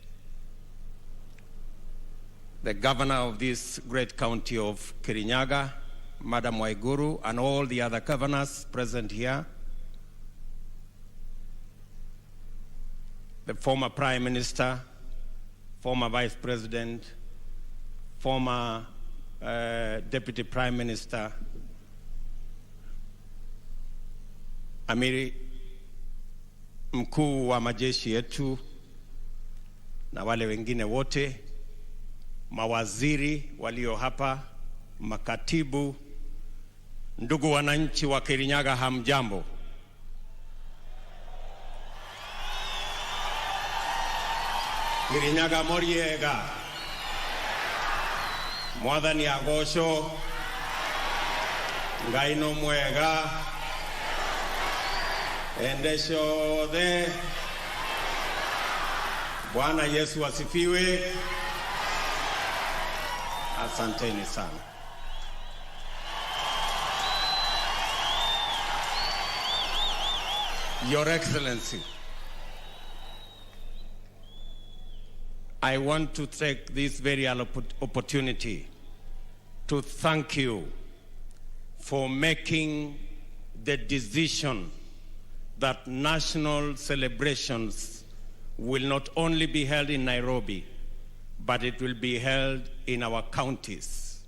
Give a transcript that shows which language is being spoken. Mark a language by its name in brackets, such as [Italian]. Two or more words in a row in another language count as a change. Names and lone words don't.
[English] the Governor of this great county of Kirinyaga, Madam Waiguru, and all the other governors present here, the former Prime Minister, former Vice President, former Deputy Prime Minister, [Swahili] Amiri mkuu wa majeshi yetu na wale wengine wote, mawaziri walio hapa, makatibu, ndugu wananchi wa Kirinyaga, hamjambo. [Kikuyu] Kirinyaga moriega, mwathani agocwo, Ngai no mwega, ende ciothe. [Swahili] Bwana Yesu asifiwe. Asanteni sana. [English] Your Excellency, I want to take this very opportunity to thank you for making the decision that national celebrations will not only be held in Nairobi, but it will be held in our counties.